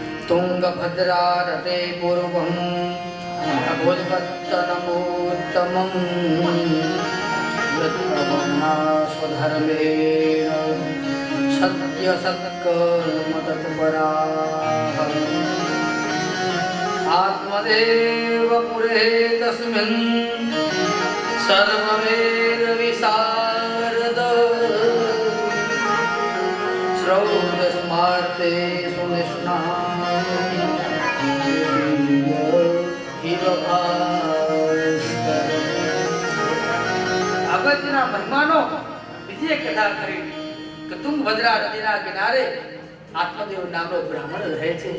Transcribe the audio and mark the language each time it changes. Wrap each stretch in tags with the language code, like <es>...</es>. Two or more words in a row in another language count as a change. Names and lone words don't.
<sa>तुंगभद्रारते पूर्वं अभोजपत्तनमोत्तमं यत्प्रवर्णास्वधर्मेण सत्यसत्कर्मतत्पराः आत्मदेव पुरे तस्मिन् सर्वमेव विशारद श्रौतस्मार्ते सुनिष्णाः</sa> <gu>અગત્યના મહેમાનો બીજી એક કથા કરી કે તુંગભદ્રા નદીના કિનારે આત્મદેવ નામનો બ્રાહ્મણ રહે છે.</gu>